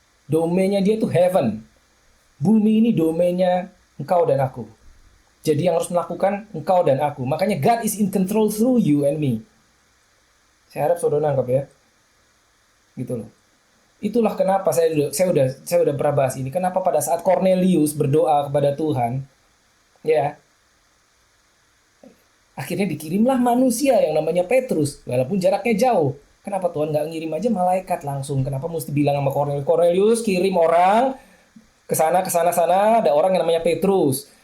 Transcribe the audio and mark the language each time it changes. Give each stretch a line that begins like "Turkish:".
Indonesian: Domainnya dia itu heaven. Bumi ini domainnya engkau dan aku. Jadi yang harus melakukan engkau dan aku. Makanya
English: God is in control through you and me.
Indonesian: Saya harap saudara nangkep ya. Gitu loh. Itulah kenapa saya udah pernah bahas ini. Kenapa pada saat Cornelius berdoa kepada Tuhan, ya, akhirnya dikirimlah manusia yang namanya Petrus, walaupun jaraknya jauh. Kenapa Tuhan nggak ngirim aja malaikat langsung? Kenapa mesti bilang sama Cornelius kirim orang ke sana, ada orang yang namanya Petrus.